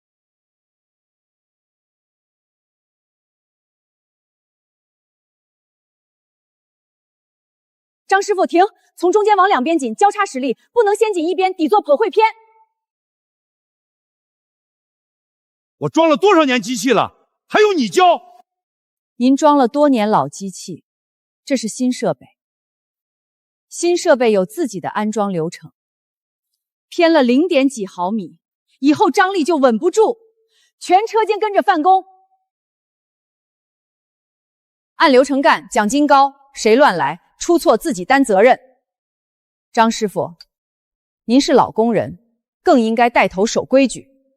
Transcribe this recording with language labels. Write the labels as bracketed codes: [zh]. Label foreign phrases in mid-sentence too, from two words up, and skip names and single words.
[zh] 張師傅，停！從中間往兩邊緊，交叉實力，不能先緊一邊，底座頗會偏。我裝了多少年機器了，还用你教？您装了多年老机器，这是新设备。新设備有自己的安裝流程，偏了0點幾毫米，以後張力就穩不住，全車間跟着犯工。按流程幹，獎金高，誰亂來，出錯自己擔責任。張師傅，您是老工人，更應該帶頭守規矩。